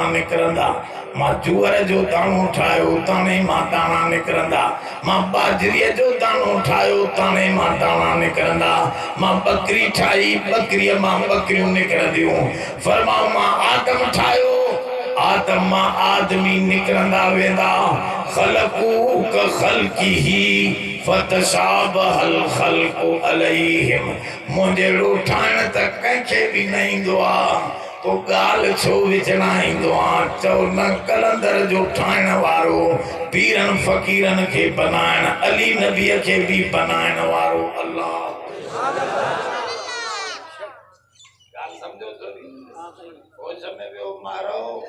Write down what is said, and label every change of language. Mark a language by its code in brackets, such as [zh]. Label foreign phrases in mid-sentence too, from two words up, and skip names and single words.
[sd] निकिरंदा मां जूअर जो दाणो ठाहियो ताणे मां दाणा निकिरंदा मां बाजरीअ जो दाणो ठाहियो ताणे मां दाणा निकिरंदा मां बकरी ठाही बकरीअ मां बकरियूं निकिरंदियूं फरमाओ मां आदम ठाहियो आदम मां आदमी निकिरंदा वेंदा [ar] خلقوا كخلقه فتشابه الخلق عليهم [sd] मुंहिंजो ठाहिण त कंहिंखे बि न ईंदो आहे पोइ ॻाल्हि छो विझणा ईंदो आहे चओ न कलंदर जो ठाहिण वारो पीरनि फ़क़ीरनि खे बनाइण अली नबीअ खे बि बनाइण वारो अल्लाह ॻाल्हि सम्झो होश में वियो मारो